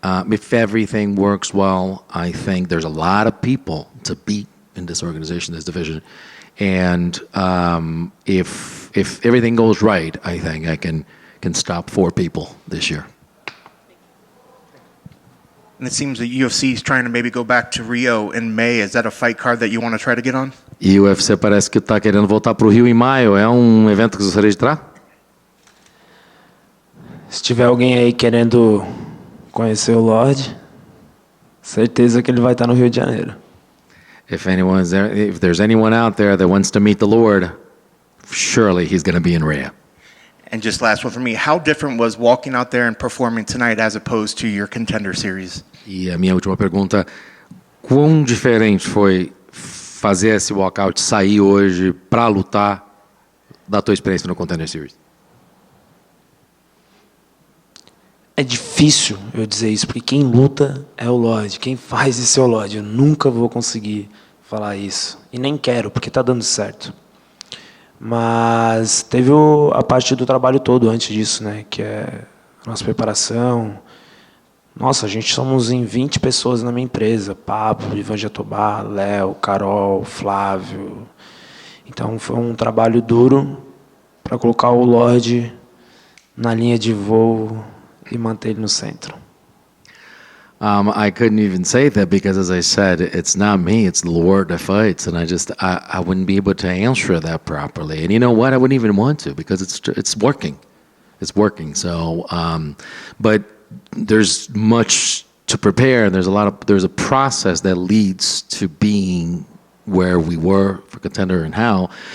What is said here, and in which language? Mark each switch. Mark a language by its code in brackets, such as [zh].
[en] If everything works well, I think there's a lot of people to beat in this organization, this division. And if everything goes right, I think I can stop 4 people this year. And it seems that UFC is trying to maybe go back to Rio in May. Is that a fight card that you want to try to get on? [pt] E o UFC parece que está querendo voltar para o Rio em maio. É um evento que você gostaria de entrar? Se tiver alguém aí querendo conhecer o Lorde, certeza que ele vai estar no Rio de Janeiro. [en] If there's anyone out there that wants to meet the Lord, surely he's going to be in Rio. And just last one for me, how different was walking out there and performing tonight as opposed to your Contender Series? [pt] E a minha última pergunta, quão diferente foi fazer esse walkout, sair hoje para lutar da tua experiência no Contender Series? É difícil eu dizer isso, porque quem luta é o Lorde, quem faz isso é o Lorde. Eu nunca vou conseguir falar isso. E nem quero, porque está dando certo. Mas teve a parte do trabalho todo antes disso, né? Que é a nossa preparação. Nossa, a gente somos em 20 pessoas na minha empresa. Pablo, Ivan Jatobá, Léo, Carol, Flávio. Então foi um trabalho duro para colocar o Lorde na linha de voo e manter ele no centro. [en] I couldn't even say that because, as I said, it's not me, it's the Lord that fights, and I wouldn't be able to answer that properly. And you know what? I wouldn't even want to because it's working. It's working. So, but there's much to prepare, and there's a process that leads to being where we were for Contender and how.